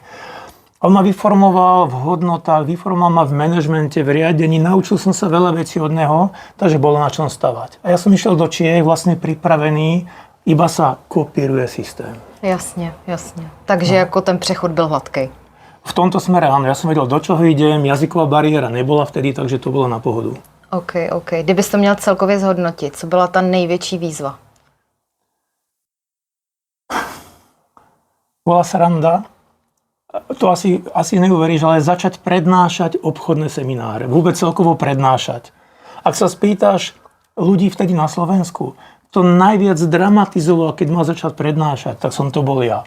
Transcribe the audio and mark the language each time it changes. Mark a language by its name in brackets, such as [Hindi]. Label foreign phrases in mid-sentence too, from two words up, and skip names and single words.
[Slovak] On ma vyformoval v hodnotách, vyformoval ma v manažmente, v riadení, naučil som sa veľa vecí od neho, takže bolo na čom stavať. A ja som išiel do Čiech vlastne pripravený, iba sa kopíruje systém. [Czech] Jasně, jasně. Takže jako ten přechod byl hladký. [Slovak] V tomto smere áno, ja som vedel, do čoho idem, jazyková bariéra nebola vtedy, takže to bolo na pohodu. [Czech] OK. Kdybys to měl celkově zhodnotit, co byla ta největší výzva? [Slovak] Bola sranda. To asi neuveríš, ale začať prednášať obchodné semináre. Vôbec celkovo prednášať. Ak sa spýtaš ľudí vtedy na Slovensku, to najviac dramatizoval, keď mal začať prednášať, tak som to bol ja.